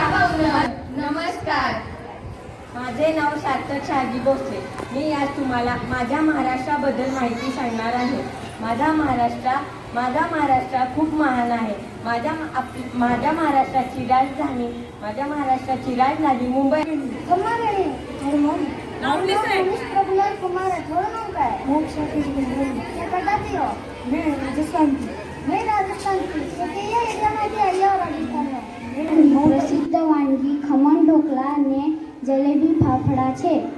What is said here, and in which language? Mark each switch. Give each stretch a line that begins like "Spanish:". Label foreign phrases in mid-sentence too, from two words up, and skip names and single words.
Marathi: नमस्कार, माझे नाव सार्थक शहाजी भोसले. मी आज तुम्हाला माझ्या महाराष्ट्राबद्दल माहिती सांगणार आहे. माझा महाराष्ट्र खूप महान आहे. माझ्या महाराष्ट्राची राजधानी मुंबई.
Gujarati: પ્રસિદ્ધ વાનગી ખમણ ઢોકળા અને જલેબી ફાફડા છે.